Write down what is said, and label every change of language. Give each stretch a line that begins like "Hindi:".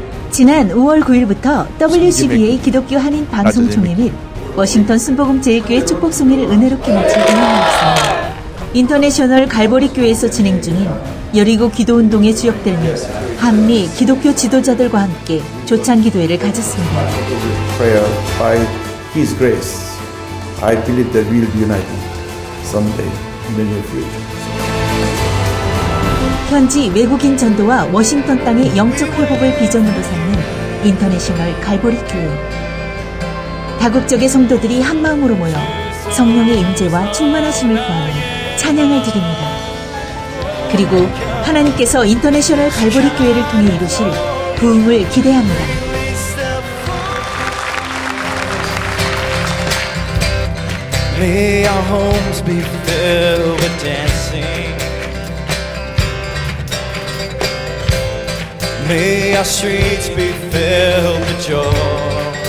Korean: 지난 5월 9일부터 WCBA 기독교 한인 방송총회 및 워싱턴 순복음 제일교회 축복송회를 은혜롭게 마친 운영하였습니다. 인터내셔널 갈보리 교회에서 진행 중인 여리고 기도운동의 주역들 및 한미 기독교 지도자들과 함께 조찬 기도회를 가졌습니다.
English: Prayer by His grace, I believe that we will be united someday in the near future.
Korean: 현지 외국인 전도와 워싱턴 땅의 영적 회복을 비전으로 삼는 인터내셔널 갈보리 교회. 다국적의 성도들이 한마음으로 모여 성령의 임재와 충만하심을 구하는 찬양을 드립니다. 그리고 하나님께서 인터내셔널 갈보리 교회를 통해 이루실 부흥을 기대합니다.
English: May our homes be filled with dancing. May our streets be filled with joy.